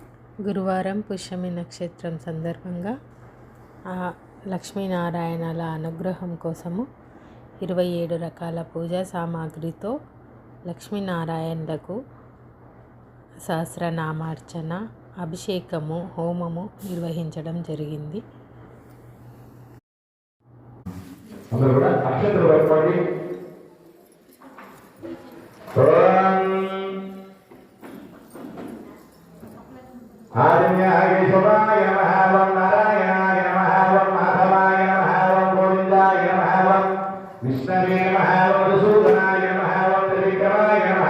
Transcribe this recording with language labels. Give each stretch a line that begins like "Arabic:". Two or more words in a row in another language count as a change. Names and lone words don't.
Telugu: గురువారం పుష్యమి నక్షత్రం సందర్భంగా లక్ష్మీనారాయణల అనుగ్రహం కోసము 27 రకాల పూజా సామాగ్రితో లక్ష్మీనారాయణలకు సహస్రనామార్చన, అభిషేకము, హోమము నిర్వహించడం జరిగింది.
Sanskrit: आदिन्याय शिवाय नमः ॐ नारायणाय नमः ॐ माधवाय नमः ॐ गोविन्दाय नमः ॐ विष्णवे नमः ॐ मधुसूदनाय नमः ॐ त्रिविक्रमाय नमः